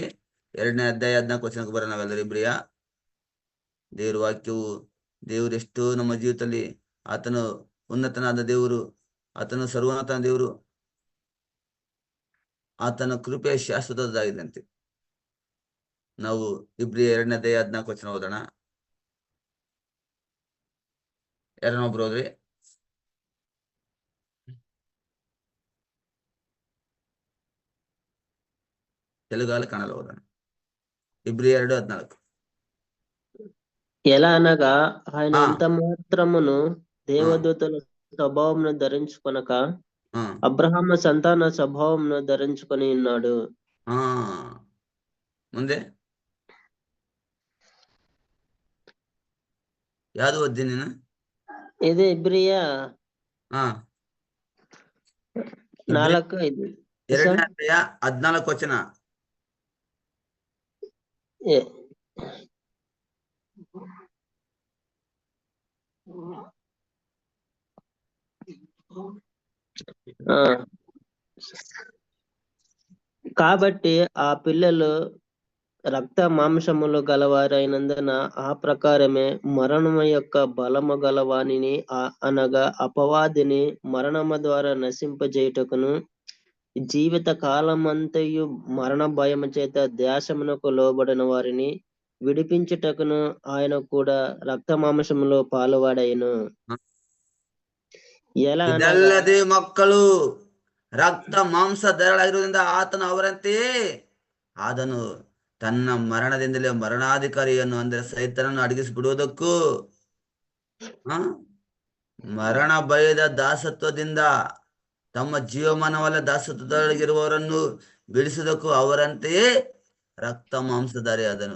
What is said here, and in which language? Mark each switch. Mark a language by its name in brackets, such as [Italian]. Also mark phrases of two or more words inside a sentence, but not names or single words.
[Kannada] 2ನೇ ಅಧ್ಯಾಯ 14 ವಚನಕ್ಕೆ ಬರ ನಾವೆಲ್ಲರೂ ಇಬ್ರಿಯ. ದೇವ್ರ ವಾಕ್ಯವು ದೇವರೆಷ್ಟು ನಮ್ಮ ಜೀವಿತದಲ್ಲಿ ಆತನು ಉನ್ನತನಾದ ದೇವರು, ಆತನು ಸರ್ವೋನ್ನತನ ದೇವರು, ಆತನ ಕೃಪೆ ಶಾಶ್ವತದಾಗಿದ್ದಂತೆ. ನಾವು ಇಬ್ರಿಯ 2ನೇ ಅಧ್ಯಾಯ 14 ವಚನ ಓದೋಣ. ಯಾರನ್ನೊಬ್ರು ಹೋದ್ರಿ? ತೆಲುಗಲಿ ಕನ್ನಡ ಓದನ. [Telugu] ఇబ్రి 2:14. ఎలా అనగా ఆయన ఎంత మాత్రమును దేవదూతల స్వభావమును ధరించుకొనక అబ్రహాము సంతాన స్వభావమును ధరించుకొని ఉన్నాడు. [Kannada] ಮುಂದೆ ಯಾವುದು ಓದಿ ನೀನು? ಇದು ಇಬ್ರಿಯ 4:5. 2ನೇ ಅಧ್ಯಾಯ 14 ವಚನ. [Telugu] కాబట్టి ఆ పిల్లలు రక్త మాంసములు గలవారైనందున ఆ ప్రకారమే మరణము యొక్క బలము గలవానిని అనగా అపవాదిని మరణము ద్వారా నశింపజేయుటకును జీవిత కాలమంతయు మరణ భయము చేత దేశమునకు లోబడిన వారిని విడిపించుటకును ఆయన కూడా రక్త మాంసములో పాలువాడైను. [Kannada] ಇದಲ್ಲದೆ ಮಕ್ಕಳು ರಕ್ತ ಮಾಂಸ ಧರಳಾಗಿರುವುದರಿಂದ ಆತನು ಅವರಂತೆಯೇ ಆದನು. ತನ್ನ ಮರಣದಿಂದಲೇ ಮರಣಾಧಿಕಾರಿಯನ್ನು ಅಂದರೆ ಸೈತನನ್ನು ಅಡಗಿಸಿಬಿಡುವುದಕ್ಕೂ ಮರಣ ಭಯದ ದಾಸತ್ವದಿಂದ ತಮ್ಮ ಜೀವಮಾನವಲ್ಲ ದಾಸತ್ವದೊಳಗಿರುವವರನ್ನು ಬಿಡಿಸುವುದಕ್ಕೂ ಅವರಂತೆಯೇ ರಕ್ತ ಮಾಂಸಧಾರಿ ಆದನು.